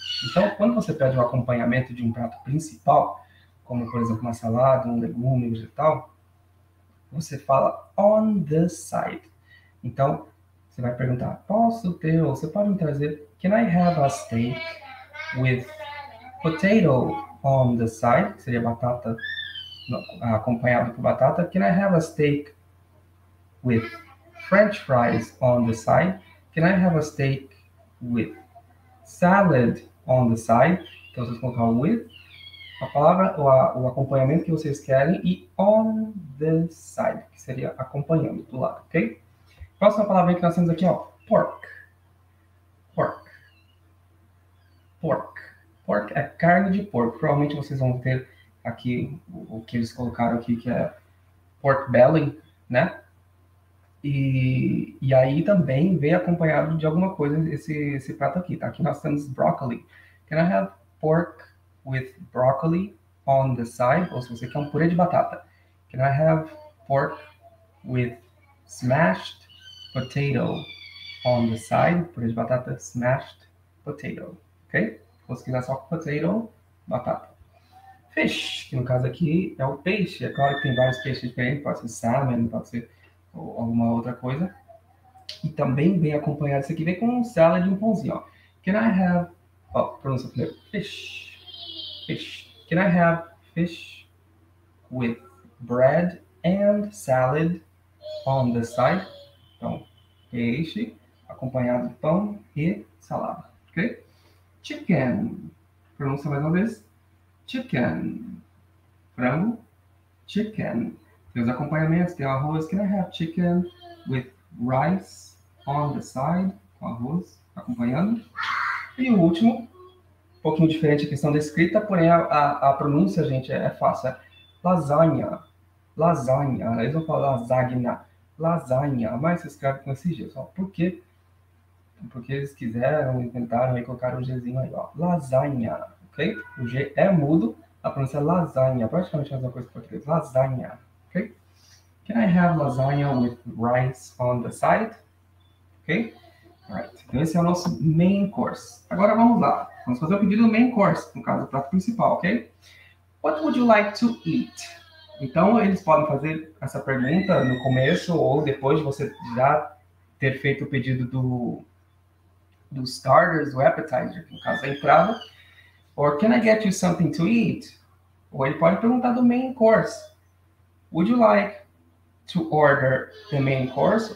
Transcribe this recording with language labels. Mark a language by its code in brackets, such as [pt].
[pt] Então, quando você pede um acompanhamento de um prato principal, como, por exemplo, uma salada, um legume, um vegetal, você fala [en] on the side. [pt] Então, você vai perguntar, posso ter, ou você pode me trazer, [en] can I have a steak with potato on the side, [pt] que seria batata acompanhado por batata. [en] Can I have a steak with French fries on the side? Can I have a steak with salad on the side? [pt] Então vocês colocar with a palavra, o acompanhamento que vocês querem e [en] on the side, [pt] que seria acompanhando do lado, ok? Próxima palavra que nós temos aqui, ó, pork. Pork. Pork. Pork é carne de porco. Provavelmente vocês vão ter aqui o que eles colocaram aqui, que é pork belly, né? E aí também vem acompanhado de alguma coisa esse prato aqui, tá? Aqui nós temos broccoli. [en] Can I have pork with broccoli on the side? [pt] Ou se você quer um purê de batata. [en] Can I have pork with smashed potato on the side? [pt] Purê de batata, smashed potato, ok? Ou se quiser só potato, batata. Fish, que no caso aqui é o peixe. É claro que tem vários peixes diferentes, pode ser salmon, pode ser alguma outra coisa. E também vem acompanhado, isso aqui vem com um salad e um pãozinho, ó. [en] Can I have, [pt] pronúncia primeiro, [en] fish, fish. Can I have fish with bread and salad on the side? [pt] Então, peixe acompanhado de pão e salada, ok? Chicken, pronúncia mais uma vez, chicken, frango, chicken. Tem os acompanhamentos, tem o arroz. [en] Can I have chicken with rice on the side? [pt] Com arroz, acompanhando. E o último, um pouquinho diferente a questão da escrita, porém a pronúncia, gente, é fácil. É lasanha. Lasanha. Eles vão falar lasagna. Lasanha. Mas se escreve com esse G. Só por quê? Porque eles quiseram, inventaram e colocaram o Gzinho aí, ó. Lasanha. Ok? O G é mudo. A pronúncia é lasanha. Praticamente a mesma coisa que o português. Lasanha. Ok? [en] Can I have lasagna with rice on the side? Ok? Alright. [pt] Então esse é o nosso main course. Agora vamos lá. Vamos fazer o pedido do main course, no caso do prato principal, ok? [en] What would you like to eat? [pt] Então eles podem fazer essa pergunta no começo ou depois de você já ter feito o pedido do starters, do appetizer, no caso da entrada. [en] Or can I get you something to eat? [pt] Ou ele pode perguntar do main course. [en] Would you like to order the main course?